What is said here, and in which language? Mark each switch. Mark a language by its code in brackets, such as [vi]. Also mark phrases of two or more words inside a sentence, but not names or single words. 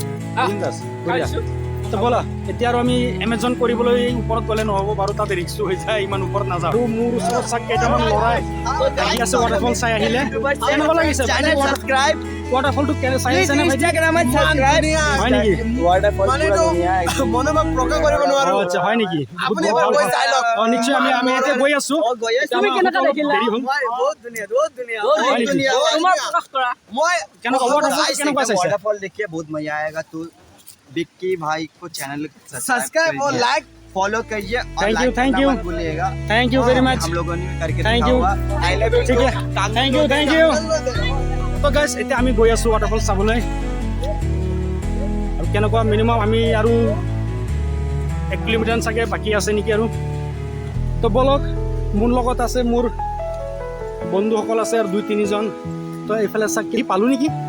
[as] তো ব'লা এতিয়া আৰু আমি এমেজন কৰিবলৈ ওপৰত গ'লে নহ'ব বাৰু তাতে ৰিক্সো হৈ যায় ইমান ওপৰত নাযাওঁ আৰু মোৰ ওচৰত চাগ কেইটামান ল'ৰাই আহি আছে ৱাটাৰফল চাই আহিলে কেনেকুৱা লাগিছে ৱাটাৰফলটো চাই আছে নে হয় নেকি মনোভাৱ প্ৰকাশ কৰিব নোৱাৰো আচ্ছা হয় নেকি আপুনি এবাৰ গৈ চাই লওক নিশ্চয় আমি এতিয়া গৈ আছো তুমি কেনেকুৱা দেখিলা দেৰি হ'ল বহুত ধুনীয়া হয় নেকি? তোমাৰ প্ৰকাশ কৰা মই কেনেকুৱা ৱাটাৰফল কেনেকুৱা চাইছে [hi] वाटरफॉल देखिए बहुत मजा आएगा तो विक्की भाई को चैनल सब्सक्राइब और लाइक फॉलो करिए और [en] Thank you, like thank [hi] करना [en] you. [hi] मत भूलिएगा [en] thank you very much [hi] हम लोगों ने करके [en] Thank [hi] दिखा [en] you. [hi] हुआ [en] I love [as] ঠিক আছে [en] thank you [as] তো গাইজ এতিয়া আমি গৈ আছোঁ ৱাটাৰফল চাবলৈ আৰু কেনেকুৱা মিনিমাম আমি আৰু 1 কিলোমিটাৰ চাগে বাকী আছে নেকি আৰু তো বলক মোৰ লগত আছে মোৰ বন্ধুসকল আছে আৰু 2-3জন তো এইফালে চাগ কি পালোঁ নেকি